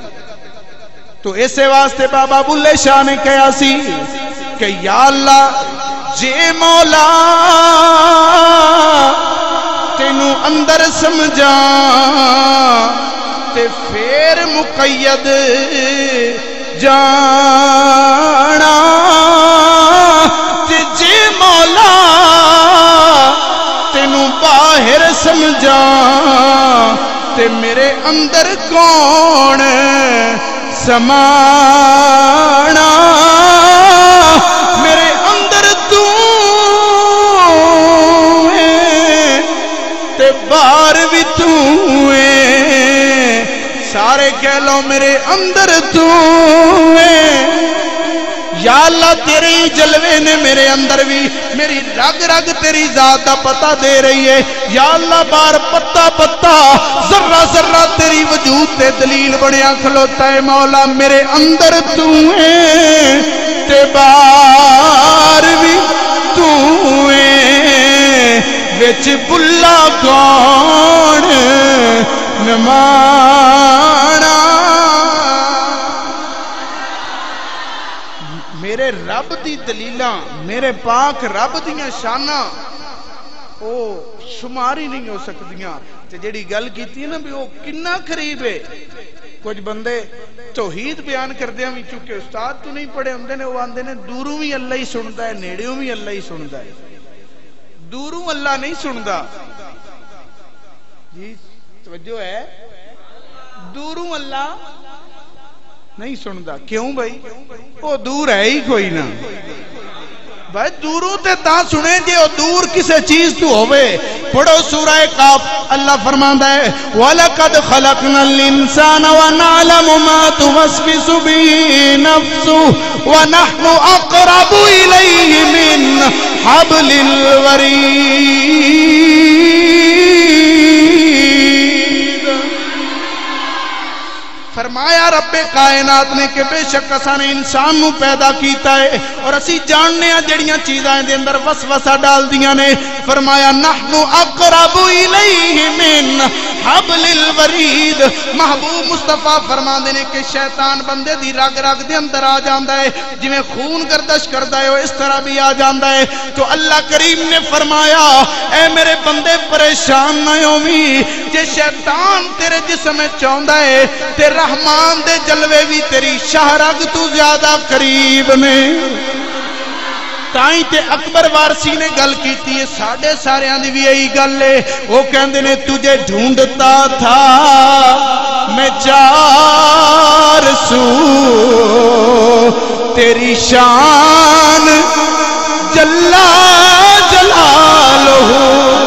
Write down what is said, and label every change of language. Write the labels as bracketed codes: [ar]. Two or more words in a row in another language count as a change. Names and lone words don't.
[pa] تو اسے واسطے بابا بلے شاہ نے کہا سی کہ یا اللہ جے مولا تینوں اندر سمجھا تے پھر مقید جانا، تے جے مولا تینوں باہر سمجھا تے میرے اندر کون سمانا، میرے اندر تو ہے تے باہر بھی تو ہے. سارے کہہ لو میرے اندر تو ہے. [ur] یا اللہ تیرے ہی جلوے نے میرے اندر بھی میری رگ رگ تیری ذات کا پتہ دے رہی ہے. [pa] یا اللہ بار پتا پتا ذرہ ذرہ تیری وجود تے دلیل بنیا کھلوتا ہے. مولا میرے اندر تو ہے تے بار بھی تو ہے. وچ بلا کون نمانا. میرے رب دی دلیلاں میرے پاک رب دیاں شاناں او شماری نہیں ہو سکدیاں. تے جڑی گل کیتی ہے نا بھی او کنا قریب ہے. کچھ بندے توحید بیان کردیاں وی چونکہ استاد تو نہیں پڑھے ہوندے نے او آندے نے دوروں بھی اللہ ہی سندا ہے نیڑیوں بھی اللہ ہی سندا ہے. دوروں اللہ نہیں سندا جی توجہ ہے. دوروں اللہ نہیں سندا. کیوں بھائی؟ وہ دور ہے ہی کوئی نہ. بھائی دوروں تے تا سنے جے او دور کسے چیز تو ہوئے. پڑھو سورہ قاف اللہ فرماندا ہے [ar] وَلَقَدْ خَلَقْنَا الْإِنسَانَ وَنَعْلَمُ مَا تُوَسْوِسُ بِهِ نَفْسُهُ وَنَحْنُ أَقْرَبُ إِلَيْهِ مِنْ حَبْلِ الْوَرِيدِ. [pa] فرمایا رب کائنات نے کہ بے شک اساں نے انسان نو پیدا کیتا ہے اور اسی جاننے ہیں جڑیاں چیزاں دے اندر وسوسہ ڈال دیاں نے. [ar] فرمایا نحن اقرب الیہ من حبل الورید. [pa] محبوب مصطفیٰ فرماندے نے کہ شیطان بندے دی رگ رگ دے اندر آ جاندا ہے جویں خون گردش کردا ہے اس طرح بھی آ جاندا ہے. تو اللہ کریم نے فرمایا اے میرے بندے پریشان نہ ہوویں. جے شیطان تیرے جسم میں چاہندا ہے تے رحمان دے جلوے بھی تیری شاہ رگ تو زیادہ قریب نے. تائیں تے اکبر وارسی نے گل کیتی ہے ساڑھے ساریاں دی بھی یہی گل ہے. وہ کہندے نے [ur] تجھے ڈھونڈتا تھا میں چار سو تیری شان [ar] جلا جلالہ.